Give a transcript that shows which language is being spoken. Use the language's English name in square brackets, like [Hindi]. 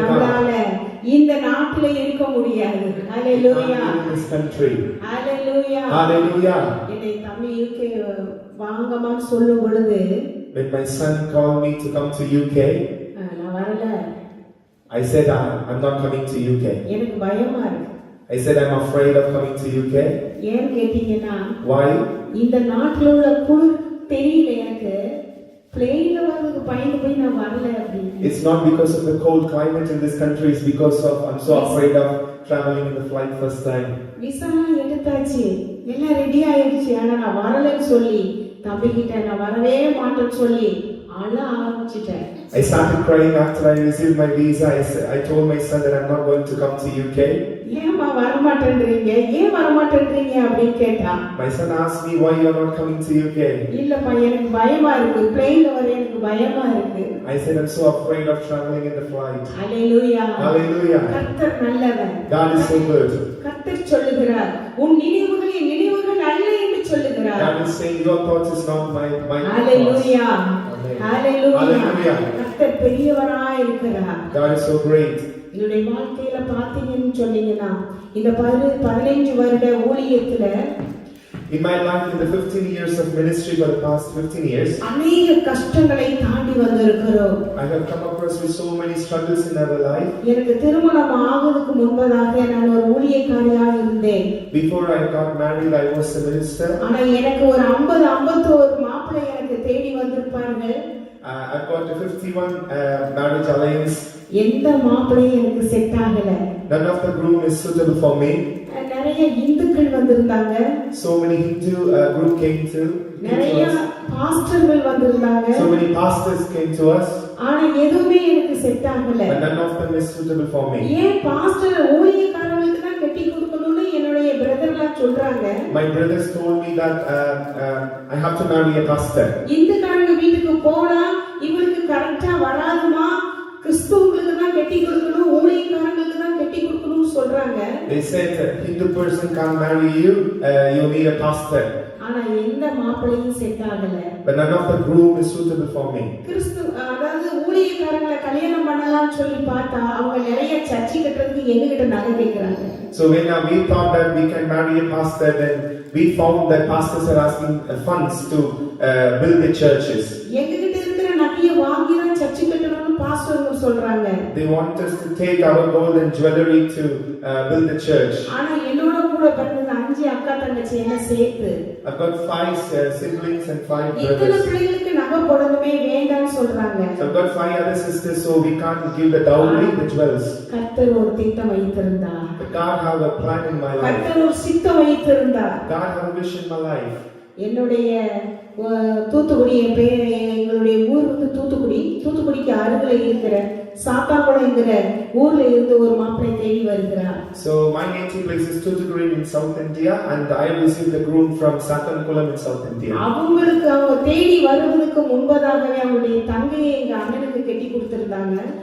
[Tamil] நம்மளால இந்த நாட்டிலே இருக்க முடியாது. [English] Hallelujah. In this country. Hallelujah. Hallelujah. [Tamil] என்னை தம்பி UK வாங்கமான்னு சொல்லும் பொழுது, [English] When my son called me to come to UK, [Tamil] நான் வரல, [English] I said I'm not coming to UK. [Tamil] எனக்கு பயமா இருக்கு. [English] I said I'm afraid of coming to UK. [Tamil] ஏன் கேட்டீங்கன்னா, [English] Why? [Tamil] இந்த நாட்டில் உள்ள குளிர் தெரியல எனக்கு, பிளேன்ல வரதுக்கு பயந்து போய் நான் வரல அப்படின்னு. [English] It's not because of the cold climate in this country, it's because of I'm so afraid of traveling in the flight first time. [Tamil] Visa எடுத்தாச்சு, எல்லாம் ரெடி ஆயிடுச்சு, ஆனா நான் வரலன்னு சொல்லி தம்பி கிட்ட நான் வரவே மாட்டேன்னு சொல்லி அழ ஆரம்பிச்சிட்டேன். [English] I started crying after I received my visa. I told my son that I'm not going to come to UK. [Tamil] ஏமா வரமாட்டேன்றீங்க, ஏன் வரமாட்டேன்றீங்க அப்படின்னு கேட்டா, [English] My son asked me why you are not coming to UK. [Tamil] இல்லப்பா எனக்கு பயமா இருக்கு, பிளேன்ல வர எனக்கு பயமா இருக்கு. [English] I said I'm so afraid of traveling in the flight. Hallelujah. Hallelujah. [Tamil] கர்த்தர் நல்லவர். [English] God is so good. [Tamil] கர்த்தர் சொல்லுகிறார், உன் நினைவுகள் என் நினைவுகள் அல்ல என்று சொல்லுகிறார். [English] God is saying your thoughts is not my thoughts. Hallelujah. Hallelujah. Hallelujah. [Tamil] கர்த்தர் பெரியவராய் இருக்கிறார். [English] God is so great. [Tamil] என்னுடைய வாழ்க்கையில பாத்தீங்கன்னு சொன்னீங்கன்னா, இந்த 15 வருட ஊழியத்துல [English] In my life, in the 15 years of ministry for the past 15 years, [Tamil] அநேக கஷ்டங்களை தாண்டி வந்திருக்கிறோம். [English] I have come across with so many struggles in our life. [Tamil] எனக்கு திருமணம் ஆகுவதற்கு முன்பதாக நான் ஒரு ஊழியக்காரியாக இருந்தேன். [English] Before I got married, I was a minister. [Tamil] ஆனா எனக்கு ஒரு 50-51 மாப்பிள்ளை எனக்கு தேடி வந்திருப்பார்கள். [English] I got a 51 marriage alliance. [Tamil] எந்த மாப்பிள்ளையும் எனக்கு செட் ஆகல. [English] None of the groom is suitable for me. [Tamil] நிறைய இந்துக்கள் வந்திருந்தாங்க. [English] So many Hindu group came to. [Tamil] நிறைய பாஸ்டர்கள் வந்திருந்தாங்க. [English] So many pastors came to us. [Tamil] ஆனா எதுவுமே எனக்கு செட் ஆகல. [English] But none of them is suitable for me. [Tamil] ஏன் பாஸ்டர் ஊழியக்காரங்களுக்கு தான் கட்டி கொடுக்கணும்னு என்னுடைய பிரதர்லாம் சொல்றாங்க. [English] My brothers told me that I have to marry a pastor. [Tamil] இந்துக்காரங்க வீட்டுக்கு போனா இவளுக்கு கரெக்ட்டா வராதுமா, கிறிஸ்துவங்களுக்கு தான் கட்டி கொடுக்கணும், ஊழியக்காரங்களுக்கு தான் கட்டி கொடுக்கணும்னு சொல்றாங்க. [English] They said that Hindu person can't marry you, you need a pastor. [Tamil] ஆனா எந்த மாப்பிள்ளையும் செட் ஆகல. [English] But none of the groom is suitable for me. [Tamil] அதாவது ஊழியக்காரங்களை கல்யாணம் பண்ணலாம்னு சொல்லி பார்த்தா அவங்க நிறைய சர்ச்சை கட்டுறதுக்கு எங்ககிட்ட நகை கேட்கறாங்க. [English] So when we thought that we can marry a pastor, then we found that pastors are asking funds to build the churches. [Tamil] எங்ககிட்ட இருக்கிற நகையை வாங்கி தான் சர்ச்சை கட்டணும்னு பாஸ்டர்கள் சொல்றாங்க. [English] They want us to take our gold and jewelry to build the church. [Tamil] ஆனா என்னோட கூட பிறந்த 5 அக்கா தங்கச்சி என்ன சேர்த்து [English] I've got 5 siblings and 5 [Tamil] இத்தனை [English] brothers. [Tamil] பிள்ளைகளுக்கு நகை போடணுமே வேண்டாம்னு சொல்றாங்க. [English] So I've got 5 other sisters, so we can't give the dowry, the jewels. [Tamil] கர்த்தர் ஒரு திட்டம் வைத்திருந்தார். [English] But God have a plan in my life. [Tamil] கர்த்தர் ஒரு சித்தம் வைத்திருந்தார். [English] God have a vision in my life. [Tamil] என்னுடைய தூத்துக்குடி எங்களுடைய ஊர் வந்து தூத்துக்குடிக்கு அருகில் இருக்கிற சாத்தாங்குளம்ங்கிற ஊர்ல இருந்து ஒரு மாப்பிள்ளை தேடி வருகிறார். [English] So my native place is Thoothukudi in South India, and I received the groom from Sathankulam in South India. [Tamil] அவங்களுக்கு அவங்க தேடி வருவதற்கு முன்பதாகவே அவங்களுடைய தங்கையை எங்க அண்ணனுக்கு கட்டி கொடுத்திருந்தாங்க.